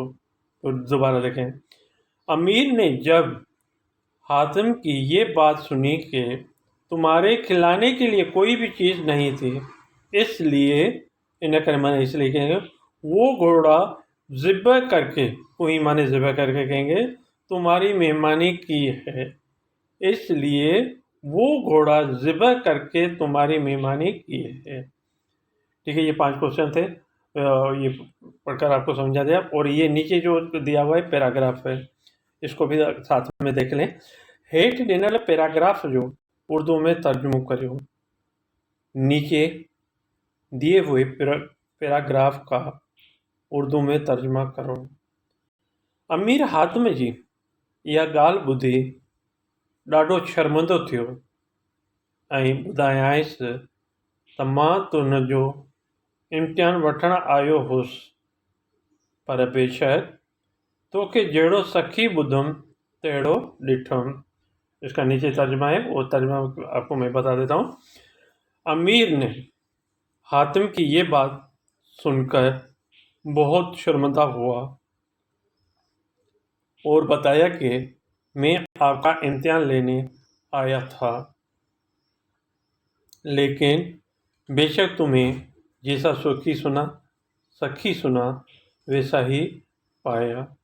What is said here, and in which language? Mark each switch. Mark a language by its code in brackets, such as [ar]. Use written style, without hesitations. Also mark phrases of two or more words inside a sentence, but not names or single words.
[ur] تو دوبارہ دیکھیں، امیر نے جب حاتم کی یہ بات سنی کہ تمہارے کھلانے کے لیے کوئی بھی چیز نہیں تھی، اس لیے ان کر مانے اس لیے کہیں گے وہ گھوڑا ذبح کرکے، کوئی مانے ذبح کرکے کہیں گے تمہاری مہمانی کی ہے، اس لیے وہ گھوڑا ذبح کرکے تمہاری مہمانی کی ہے. ٹھیک ہے، یہ 5 کویسچن تھے۔ یہ پڑھ کر آپ کو سمجھا دیا. اور یہ نیچے جو دیا ہوا ہے پیراگراف ہے، اس کو بھی ساتھ میں دیکھ لیں. [sd] हेठ ॾिनल पैराग्राफ जो उर्दू में तर्जुमो करियो। [ur] نیچے دیے ہوئے پیراگراف کا اردو میں ترجمہ کرو. [sd] अमीर हातिम जी इहा ॻाल्हि ॿुधी ॾाढो शर्मिंदो थियो ऐं ॿुधायांइसि त मां तुंहिंजो इम्तिहान वठण आयो हुउसि, पर बेशक तोखे जहिड़ो सखी ॿुधुमि तहिड़ो ॾिठुमि। [ur] اس کا نیچے ترجمہ ہے، وہ ترجمہ آپ کو میں بتا دیتا ہوں. امیر نے حاتم کی یہ بات سن کر بہت شرمندہ ہوا اور بتایا کہ میں آپ کا امتحان لینے آیا تھا، لیکن بیشک تمہیں جیسا سخی سنا ویسا ہی پایا.